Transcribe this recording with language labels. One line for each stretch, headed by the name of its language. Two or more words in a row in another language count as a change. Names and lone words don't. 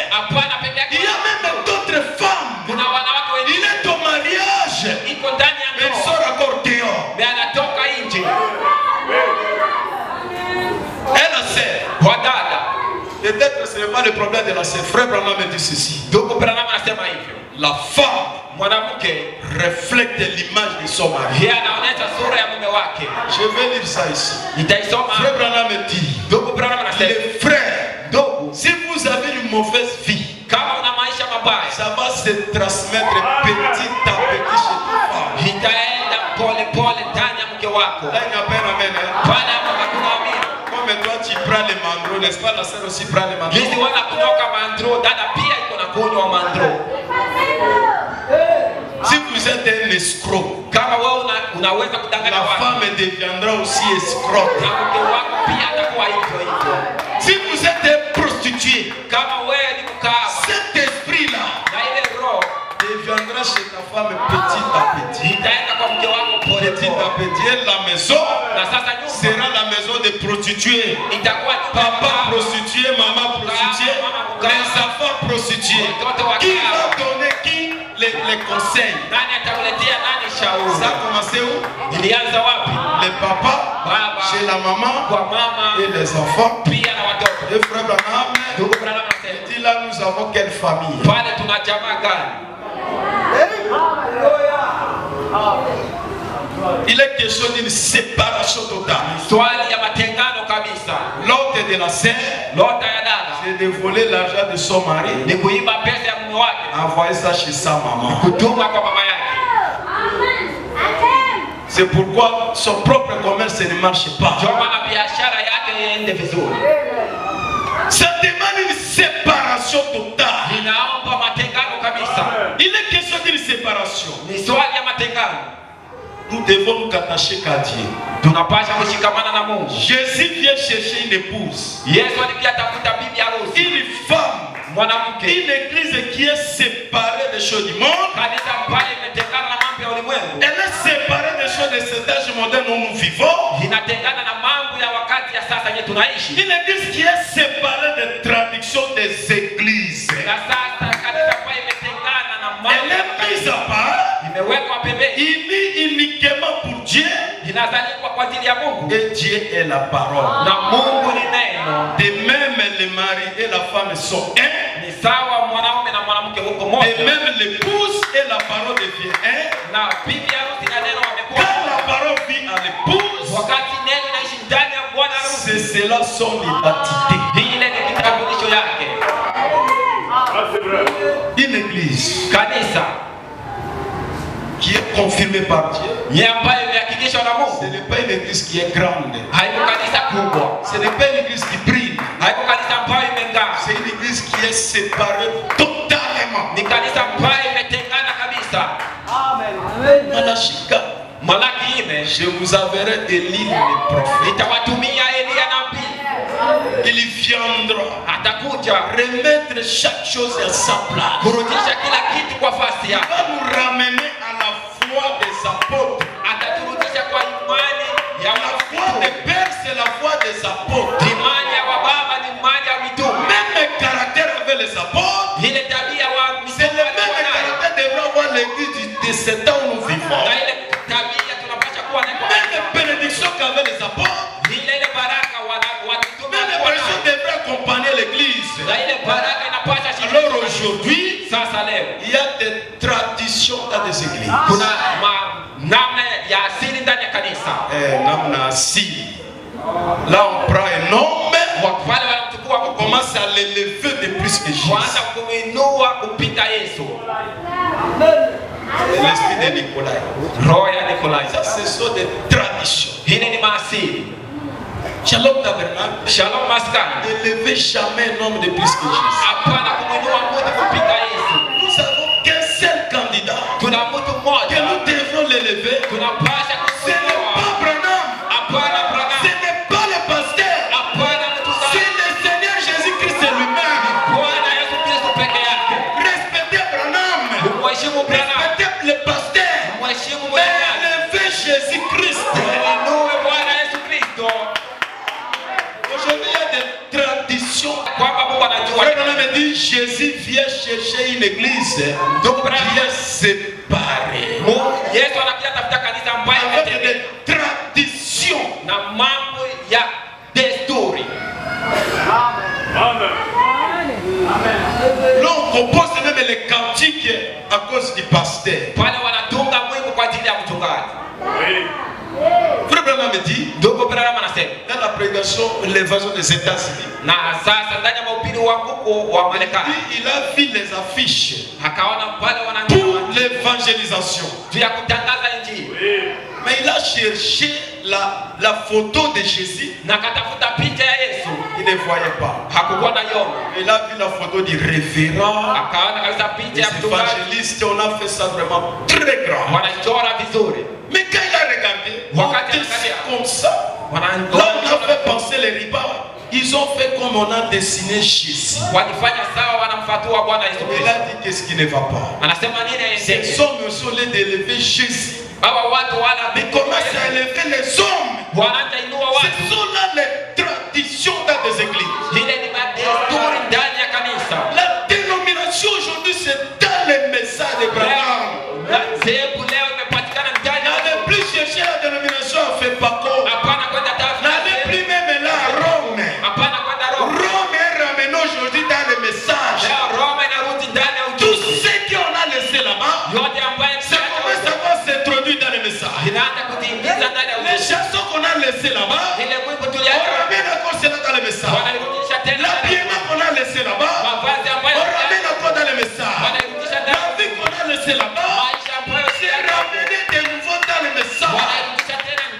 Swahili: Hapana peke
French: Il y
Swahili: yake,
French: a même d'autres femmes.
Swahili: kuna wanawake
French: Il
Swahili: wengine
French: est au mariage.
Swahili: iko ndani ya
French: Mais il
Swahili: ndoa
French: sort encore dehors.
Swahili: na anatoka nje.
French: Et la sœur.
Swahili: Wadada,
French: Peut-être ce n'est pas le problème de la sœur. Frère Branham me dit ceci.
Swahili: ndugu Branham anasema hivyo,
French: La femme
Swahili: mwanamke
French: reflète l'image de son mari.
Swahili: yeye anaonyesha sura ya mume wake.
French: Je vais lire ça ici.
Swahili: Nitaisoma.
French: Frère Branham me dit,
Swahili: Ndugu Branham anasema,
French: les frères,
Swahili: ndugu,
French: si vous avez une mauvaise vie,
Swahili: kama una maisha mabaya
French: ça va se transmettre petit à petit chez ta femme.
Swahili: itaenda pole pole ndani ya mke wako.
French: Là, il n'y a pas un amen. Hein?
Swahili: Pale hapo hakuna amini.
French: Comme toi, tu prends les mandros, n'est-ce pas? La sœur aussi prend les mandros.
Swahili: Jinsi wana kutoka mandro, dada pia iko na kunywa mandro.
French: Si vous êtes un escroc,
Swahili: Kama wewe unaweza kudanganya
French: la
Swahili: watu,
French: femme deviendra aussi escroc.
Swahili: na mke wako pia atakuwa hivyo hivyo.
French: Si vous êtes un prostitué,
Swahili: Kama wewe ni mkahaba,
French: cet esprit-là
Swahili: na ile roho
French: deviendra chez ta femme petit à petit.
Swahili: itaenda kwa mke wako pole
French: Petit à
Swahili: pole.
French: petit, et la maison
Swahili: Na sasa nyumba
French: sera la maison des prostituées.
Swahili: itakuwa nyumba ya
French: Papa
Swahili: mkahaba.
French: prostitué, maman prostituée, les enfants prostitués. Qui va donner qui les conseils?
Swahili: Nani atakuletea nani shauri?
French: Ça a commencé où?
Swahili: Ilianza wapi?
French: Les papas,
Swahili: Baba
French: chez la maman
Swahili: kwa mama
French: et les enfants.
Swahili: pia na watoto.
French: Et frère Branham,
Swahili: Ndugu Branham anasema,
French: il dit là nous avons quelle famille?
Swahili: pale tuna jamaa gani?
French: Il est question d'une séparation totale.
Swahili: Swali ya matengano kabisa.
French: L'autre de la sœur,
Swahili: Lota ya dada
French: c'est de voler l'argent de son mari,
Swahili: ni kuiba pesa ya mume wake,
French: envoyer ça chez sa maman.
Swahili: kutuma kwa mama yake.
French: C'est pourquoi son propre commerce ne marche pas.
Swahili: Ndio maana biashara yake iende vizuri.
French: Ça demande une séparation totale.
Swahili: Ninaomba matengano kabisa.
French: Il est question d'une séparation.
Swahili: Ni swali ya matengano.
French: Nous devons nous attacher qu'à Dieu.
Swahili: Tunapasha kushikamana na Mungu.
French: Jésus vient chercher une épouse,
Swahili: Yesu alikuja tafuta bibi harusi,
French: une femme,
Swahili: mwanamke.
French: une église qui est séparée des choses du monde.
Swahili: Kanisa pale imetengana na mambo ya ulimwengu.
French: Elle est séparée des choses de cet âge moderne où nous vivons.
Swahili: Inatengana na mambo ya wakati ya sasa yenye tunaishi.
French: Une église qui est séparée des traditions des églises.
Swahili: Na sasa kanisa pale imetengana na mambo
French: Elle
Swahili: ya
French: est mise à
Swahili: kanisa.
French: part,
Swahili: Imewekwa pembeni.
French: unie uniquement pour Dieu.
Swahili: Inazalikwa kwa ajili ya Mungu.
French: Et Dieu est la parole.
Swahili: Na Mungu ni neno.
French: De même, le mari et la femme sont un.
Swahili: Ni sawa mwanaume na mwanamke huko
French: De
Swahili: moja.
French: même, l'épouse et la parole devient un.
Swahili: Na bibi harusi na neno wamekuwa.
French: Quand la parole vit à l'épouse,
Swahili: Wakati neno inaishi ndani ya bwana harusi.
French: c'est cela son identité.
Swahili: Ile ni kitambulisho yake.
French: Ah, c'est vrai. Une église
Swahili: Kanisa
French: qui est confirmée par Dieu,
Swahili: ni ambayo imehakikishwa na
French: ce
Swahili: Mungu.
French: n'est pas une église qui est grande.
Swahili: Haiko kanisa kubwa.
French: Ce n'est pas une église qui brille.
Swahili: Haiko kanisa ambayo imeng'aa.
French: C'est une église qui est séparée totalement.
Swahili: Ni kanisa ambayo imetengana kabisa.
French: Malachie 4.
Swahili: Malaki 4,
French: Je vous enverrai Élie le prophète.
Swahili: nitawatumia Elia nabii.
French: Il viendra
Swahili: Atakuja
French: remettre chaque chose à sa place.
Swahili: kurudisha kila kitu kwa fasi
French: Il
Swahili: yake.
French: va nous ramener à la foi des apôtres.
Swahili: Ataturudisha kwa imani ya
French: La foi des pères, c'est la foi des apôtres.
Swahili: imani ya wababa ni imani ya mitume.
French: Même le caractère avec les apôtres,
Swahili: Ile tabia wa
French: c'est
Swahili: mitume
French: le même
Swahili: walikuwa nayo.
French: caractère devrait avoir l'église de ce temps où nous vivons.
Swahili: Na ile tabia tunapaswa kuwa nayo.
French: Même les bénédictions qu'avaient les apôtres,
Swahili: Ile baraka wa mitume
French: même les
Swahili: walikuwa
French: personnes
Swahili: nayo.
French: devraient accompagner l'église.
Swahili: Na ile baraka inapaswa
French: Alors aujourd'hui,
Swahili: sasa leo
French: il y a des traditions dans des églises.
Swahili: kuna namna ya asili ndani ya kanisa. Namna asili.
French: Là, on prend un homme,
Swahili: Wale wanamchukua
French: on commence à l'élever de plus que Jésus.
Swahili: kwanza kumuinua kupita Yesu.
French: L'esprit de Nicolas.
Swahili: Roho ya Nikolai.
French: Ça, ce sont des traditions.
Swahili: Hili ni maasili.
French: Shalom Tabernacle.
Swahili: Shalom maskani.
French: N'élevez jamais un homme de plus que Jésus.
Swahili: Hapana kumuinua mtu kupita Yesu.
French: Nous avons qu'un seul candidat
Swahili: Tuna mtu
French: que
Swahili: mmoja.
French: nous devons l'élever.
Swahili: Tunapasha
French: Ce n'est
Swahili: kusimama.
French: pas Branham.
Swahili: Hapana
French: Ce
Swahili: Branham.
French: n'est pas le pasteur.
Swahili: Hapana
French: C'est
Swahili: mtu
French: le Seigneur Jésus-Christ lui-même.
Swahili: Bwana Yesu Kristo peke yake.
French: Respectez Branham.
Swahili: Mheshimu Branham.
French: Respectez le pasteur.
Swahili: Mheshimu
French: Mais
Swahili: mwenyewe.
French: élevez Jésus-Christ.
Swahili: Inue Bwana Yesu Kristo.
French: Aujourd'hui, il y a des traditions.
Swahili: Kwamba Mungu anajua.
French: Frère Branham me dit, Jésus vient chercher une église qui est séparée.
Swahili: Yesu anakuja tafuta kanisa ambayo
French: Avec
Swahili: imetengana
French: des traditions.
Swahili: na mambo ya desturi.
French: Amen. Là, on compose même les cantiques à cause du pasteur.
Swahili: Pale wanatunga mwimbo kwa ajili ya mchungaji.
French: Oui. Frère Branham me dit,
Swahili: Ndugu Branham anasema
French: dans la prédication, l'évasion des États-Unis,
Swahili: na sasa ndani ya mahubiri wa huko wa Marekani
French: il a vu les affiches
Swahili: akaona pale
French: pour
Swahili: wanaandika
French: l'évangélisation.
Swahili: juu ya kutangaza injili
French: Oui. Mais il a cherché la photo de Jésus.
Swahili: na akatafuta picha ya Yesu,
French: Il ne voyait pas.
Swahili: hakukuwa na yona.
French: Il a vu la photo du révérend.
Swahili: Akaona kabisa picha
French: Les
Swahili: ya mchungaji
French: évangélistes, on a fait ça vraiment très grand.
Swahili: wanachora vizuri,
French: Mais quand il a regardé,
Swahili: Wakati
French: c'est
Swahili: angalia.
French: comme ça. Là, on a fait penser les ribas. Ils ont fait comme on a dessiné Jésus.
Swahili: walifanya sawa, wanamfatua Bwana Yesu
French: Il
Swahili: Kristo.
French: a dit qu'est-ce qui ne va pas.
Swahili: Anasema nini
French: Ces
Swahili: aendeke?
French: hommes aussi au lieu d'élever Jésus,
Swahili: Hawa watu wala
French: ils commencent à élever les hommes.
Swahili: wanaanza inua watu.
French: Ce sont là les traditions dans des églises.
Swahili: Ile ni madesturi ndani ya kanisa.
French: La dénomination aujourd'hui, c'est dans les messages de Branham.
Swahili: Dhehebu leo imepatikana ndani ya
French: N'allez plus chercher la dénomination à Fepaco.
Swahili: hapana kwenda
French: N'allez plus même là à Rome.
Swahili: hapana kwenda Roma.
French: Rome est ramené aujourd'hui dans les messages.
Swahili: Leo Roma inarudi ndani ya
French: Tout
Swahili: ujuzi.
French: ce qu'on a laissé là-bas,
Swahili: Yote ambayo
French: ça commence à s'introduire dans les messages.
Swahili: zinaanza kujiingiza ndani ya
French: Les
Swahili: ujumbe.
French: chansons qu'on a laissées là-bas,
Swahili: Ile mwimbo
French: on
Swahili: tuliacha
French: ramène encore cela dans le message.
Swahili: wanairudisha tena.
French: L'habillement qu'on a laissé là-bas,
Swahili: Mavazi ambayo
French: on ramène encore dans le message.
Swahili: wanairudisha
French: La
Swahili: ndani.
French: vie qu'on a laissée là-bas,
Swahili: Maisha ambayo
French: c'est ramené de nouveau dans le message.
Swahili: wanairudisha tena
French: Le